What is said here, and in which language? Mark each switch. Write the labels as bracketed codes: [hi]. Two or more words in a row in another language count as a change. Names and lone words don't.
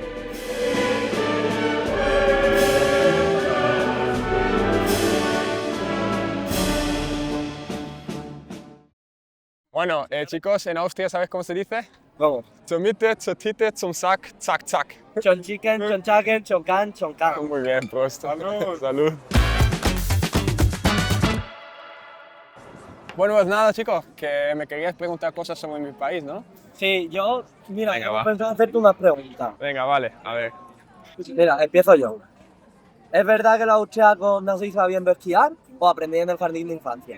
[es] Bueno, chicos, en Austria, ¿sabes cómo se dice? Vamos. [de] Zur Mitte, zur Tite, zum Sack, zack, zack. Chon chicken, chon chagen, chon can, chon can. [es] Muy bien, Prost. Salud. Salud. Bueno, pues nada, chicos, que me querías preguntar cosas sobre mi país, ¿no? Sí, mira, Venga, yo va. pensaba hacerte una pregunta. Venga, vale, a ver. Mira, empiezo yo. ¿Es verdad que los austriacos no se sabiendo esquiar o aprendí en el jardín de infancia?